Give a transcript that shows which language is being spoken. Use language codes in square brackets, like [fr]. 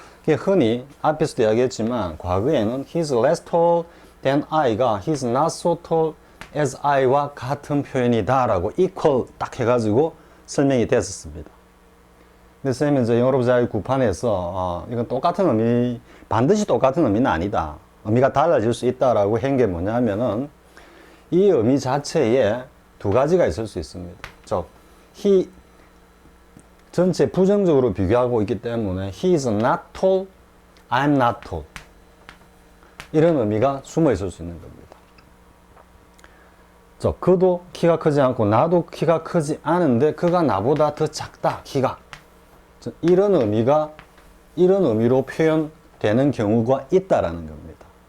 [ko] 흔히 앞에서도 이야기했지만 과거에는 [en] he's less tall than I [ko] 가 [en] he's not so tall as I [ko] 와 같은 표현이다 라고 equal 딱 해가지고 설명이 됐었습니다. 근데 선생님은 이제 영어로 잘 구판에서 이건 똑같은 의미, 반드시 똑같은 의미는 아니다. 의미가 달라질 수 있다라고 한 게 뭐냐면은 이 의미 자체에 두 가지가 있을 수 있습니다. 즉, he 전체 부정적으로 비교하고 있기 때문에 [en] he is not tall, I'm not tall. [ko] 이런 의미가 숨어 있을 수 있는 겁니다. 그도 키가 크지 않고 나도 키가 크지 않은데 그가 나보다 더 작다, 키가. 이런 의미로 표현되는 경우가 있다라는 겁니다.